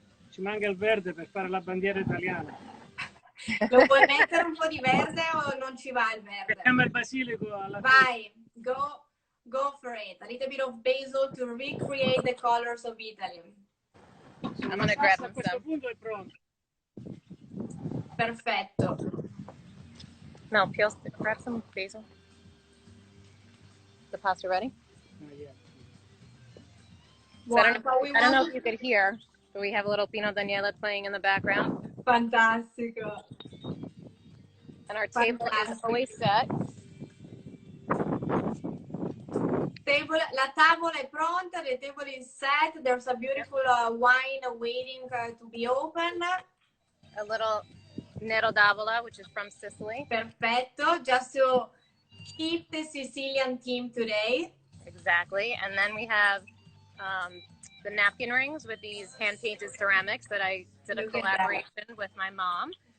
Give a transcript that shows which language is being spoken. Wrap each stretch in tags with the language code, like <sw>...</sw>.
<it>Ci manca il verde per fare la bandiera italiana. Lo vuoi mettere un po' di verde o non ci va il verde? Mettiamo il basilico alla Vai,</it> <en>go for it. A little bit of basil to recreate the colors of Italy. I'm gonna grab some.</en> <it>A questo punto è pronto. Perfetto.</it> <en>No, grab some basil. The pasta ready? Yeah. So I don't know if you could hear, but we have a little Pino Daniele playing in the background.</en> <it>Fantastico.</it> <en>And our table is always set.</en> <it>La tavola è pronta,</it> <en>the table is set. There's a beautiful wine waiting to be opened. A little Nero d'Avola, which is from Sicily.</en> <it>Perfetto,</it> <en>just to keep the Sicilian theme today. Exactly. And then we have the napkin rings with these hand-painted ceramics that I did a collaboration with my mom.</en>